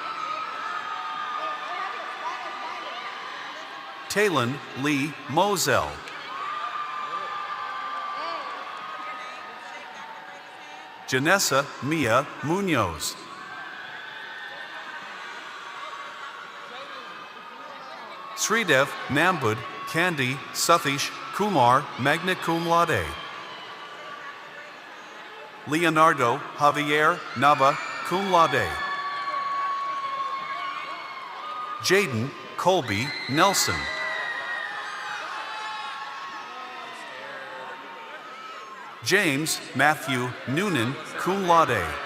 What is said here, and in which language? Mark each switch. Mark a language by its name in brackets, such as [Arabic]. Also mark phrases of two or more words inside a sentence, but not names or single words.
[English] Talon Lee Moselle. Janessa Mia Munoz. Sridev Nambud Candy Suthish Kumar, [Latin] magna cum laude. [English] Leonardo Javier Nava, [Latin] cum laude. [English] Jaden Colby Nelson. James Matthew Noonan, [Latin] cum laude.